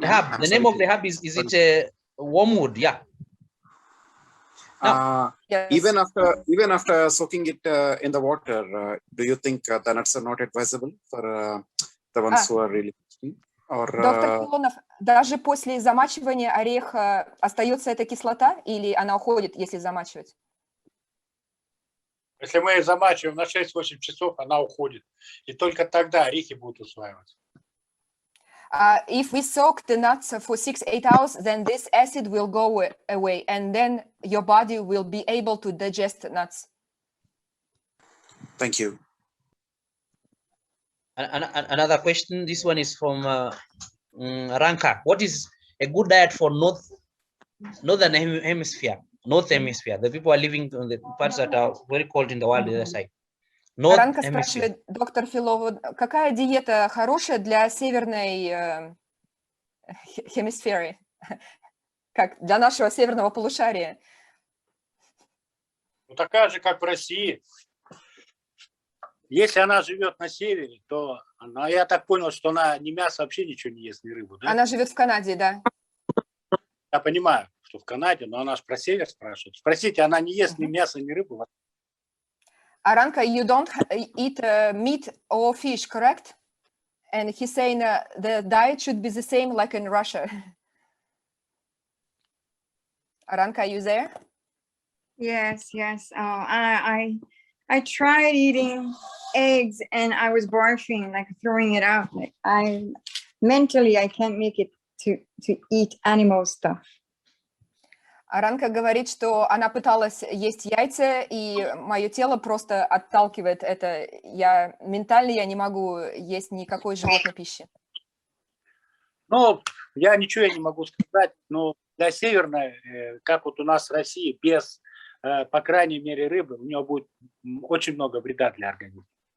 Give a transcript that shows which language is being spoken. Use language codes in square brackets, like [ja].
[en] the herb, the name of the herb is it wormwood? Yeah. Yes. Even after soaking it in the water, do you think the nuts are not advisable for the ones who are really thirsty? [ru] Доктор Филонов, даже после замачивания ореха остается эта кислота или она уходит, если замачивать? Если мы ее замачиваем на 6-8 часов, она уходит. И только тогда орехи будут усваиваться. [en] If we soak the nuts for 6-8 hours, then this acid will go away, and then your body will be able to digest nuts. Thank you. Another question. This one is from Ranka. What is a good diet for northern hemisphere? North hemisphere. The people are living on the parts that are very cold in the world, the other side. [ru] Ранка спрашивает, доктор Филонов, какая диета хорошая для северной хемисферы, как для нашего северного полушария? Ну, такая же, как в России. Если она живет на севере, то она, я так понял, что она ни мясо, вообще ничего не ест, ни рыбу, да? Она живет в Канаде, да. Я понимаю, что в Канаде, но она же про север спрашивает. Спросите, она не ест ни мяса, ни рыбу? [en] Aranka, you don't eat meat or fish, correct? And he's saying the diet should be the same like in Russia. Aranka, are you there? Yes, yes. I tried eating eggs and I was barfing, like throwing it out. Like mentally I can't make it to eat animal stuff. [ru] Аранка говорит, что она пыталась есть яйца, и мое тело просто отталкивает это. Ментально я не могу есть никакой животной пищи. Ну, я ничего не могу сказать, но для северной, как вот у нас в России, без, по крайней мере, рыбы, у нее будет очень много вреда для организма.